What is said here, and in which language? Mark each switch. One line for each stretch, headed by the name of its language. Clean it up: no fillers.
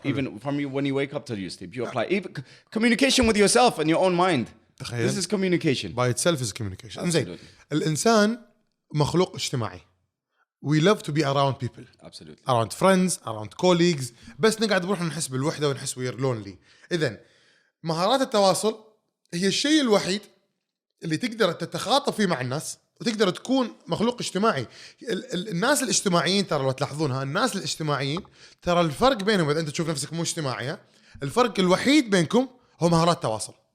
English: Even from when you wake up till you sleep, you apply. Even communication with yourself and your own mind. This is communication. By itself is communication.
Arabic: انزين الانسان مخلوق اجتماعي.
English: We love to be around people. Absolutely. Around friends, around colleagues.
Arabic: بس نقعد بروحنا نحس بالوحدة ونحس
English: we're lonely.
Arabic: إذن مهارات التواصل هي الشيء الوحيد اللي تقدر تتخاطب فيه مع الناس وتقدر تكون مخلوق اجتماعي. الناس الاجتماعيين ترى لو تلاحظونها، الناس الاجتماعيين ترى الفرق بينهم إذا أنت تشوف نفسك مو اجتماعي، الفرق الوحيد بينكم هو مهارات التواصل.